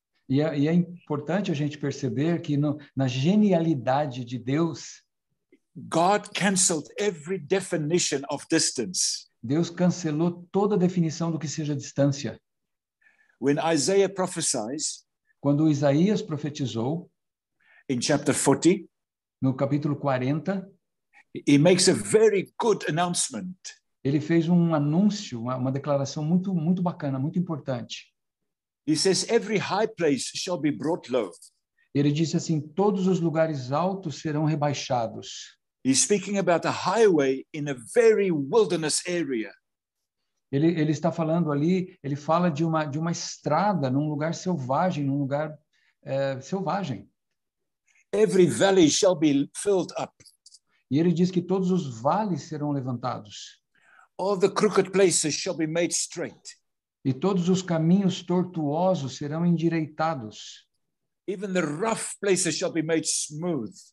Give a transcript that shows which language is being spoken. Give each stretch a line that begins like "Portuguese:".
Portuguese: E é importante a gente perceber que na genialidade de Deus,
English: God canceled every definition of distance.
Portuguese: Deus cancelou toda a definição do que seja distância.
English: When Isaiah prophesies
Portuguese: Quando Isaías profetizou,
English: in chapter 40,
Portuguese: no capítulo 40,
English: he makes a very good announcement.
Portuguese: ele fez um anúncio, uma declaração muito, muito bacana, muito importante.
English: He says, every high place shall be brought low.
Portuguese: Ele disse assim, todos os lugares altos serão rebaixados.
English: He's speaking about a highway in a very wilderness area.
Portuguese: Ele está falando ali, ele fala de uma estrada num lugar selvagem, num lugar selvagem.
English: Every valley shall be filled up.
Portuguese: E ele diz que todos os vales serão levantados.
English: All the crooked places shall be made straight.
Portuguese: E todos os caminhos tortuosos serão endireitados.
English: Even the rough places shall be made smooth.